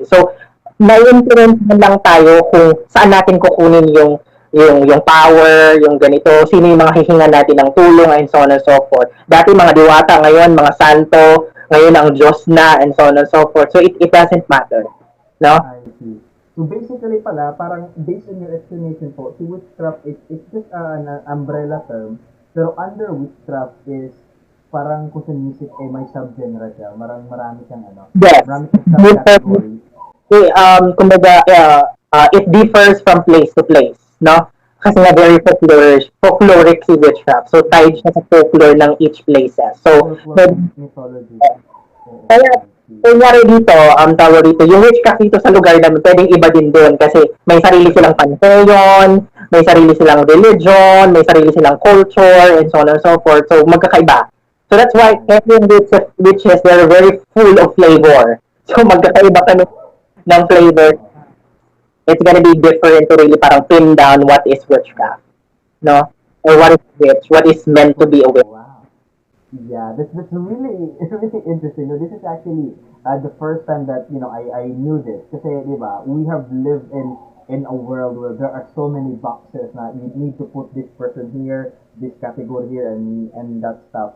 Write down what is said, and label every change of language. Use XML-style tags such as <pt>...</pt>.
<tl>So, na-influence lang tayo kung saan natin kukunin yung power, yung ganito, sino yung mga hihingan natin ng tulong,</tl> <en>and so on and so forth.</en> <tl>Dati mga diwata, ngayon mga santo, ngayon ang Diyos na, and so on and so forth.</tl> <en>So, it doesn't matter.</en> <tl>No?</tl> <en>I see. So basically pala, parang based on your explanation po, si witchcraft it's just an umbrella term,</en> <tl>pero under witchcraft is parang kung sa music ay may subgenre siya. Marami siyang ano,</tl> <en>Yes.</en> <tl>marami siyang subcategories.</tl> <en>Kumbaga, it differs from place to place, no?</en> <tl>Kasi nga very folkloric si witchcraft. So, tied siya sa folklore ng each places.</tl> <en>So,</en> <tl>Folklore mythology. Oo, kaya,</tl> <en>I see.</en> <tl>kunyari dito, tawag dito, yung witchcraft dito sa lugar namin, pwedeng iba din doon kasi may sarili silang pantheon, may sarili silang religion, may sarili silang culture,</tl> <en>and so on and so forth.</en> <tl>So, magkakaiba.</tl> <en>So, that's why every witches, they're very full of flavor.</en> <tl>So, magkakaiba kami ng flavor.</tl> <en>It's gonna be different to really</en> <tl>parang pin down</tl> <en>what is witchcraft, no? Or what is witch, what is meant to be a witch. Wow. Yeah, that's really it's really interesting. No, this is actually the first time that I knew this.</en> <tl>Kasi, di ba,</tl> <en>we have lived in a world where there are so many boxes na you need to put this person here, this category here, and that stuff.</en>